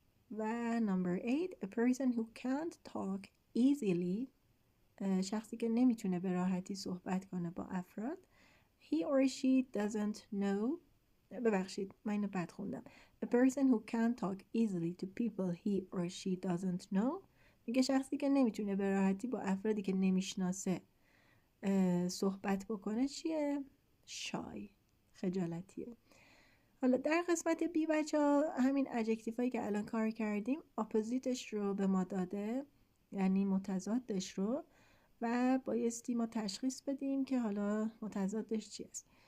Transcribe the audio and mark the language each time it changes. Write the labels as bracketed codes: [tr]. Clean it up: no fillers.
[en] و number 8 a person who can't talk easily. [fa] شخصی که نمیتونه به راحتی صحبت کنه با افراد. [en] he or she doesn't know. [fa] ببخشید من اینو بد خوندم. [en] a person who can't talk easily to people he or she doesn't know. [fa] میگه شخصی که نمیتونه به راحتی با افرادی که نمیشناسه صحبت بکنه چیه؟ shy. خجالتیه. حالا در قسمت بی بچه ها همین ادجکتیف هایی که الان کار کردیم اپوزیتش رو به ما داده، یعنی متضادش رو، و بایستی ما تشخیص بدیم که حالا متضادش چی است.